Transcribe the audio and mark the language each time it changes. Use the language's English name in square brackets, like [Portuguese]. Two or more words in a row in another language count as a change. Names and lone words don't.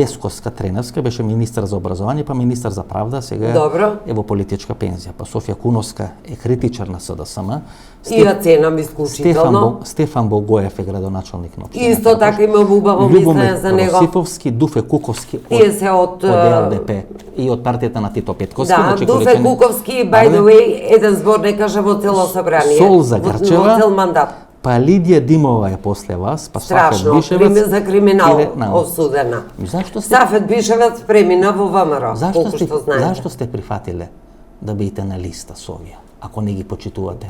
[Macedonian] Десковска Треневска беше министар за образование, па министар за правда, сега е во политичка пензија. Па Софија Куновска е критичар на СДСМ. И ја ценам исклучително. Стефан Богоев е градоначалник на општина. Исто така имам убаво мислење за него. Росифовски, Дуфе Куковски Тие се од ЛДП и од партијата на Тито Петковски. Да, Дуфе Куковски, [English] by the way, [Macedonian] еден збор не кажа во цело собрание. Солза Грчева. Во цел мандат. Па Лидија Димова е после вас, па Сафет Бишевец. За криминал осудена. Зашто сте? Сафет Бишевец премина во ВМРО, колку што знаете. Зашто сте прифатиле да бидете на листа со овие, ако не ги почитувате?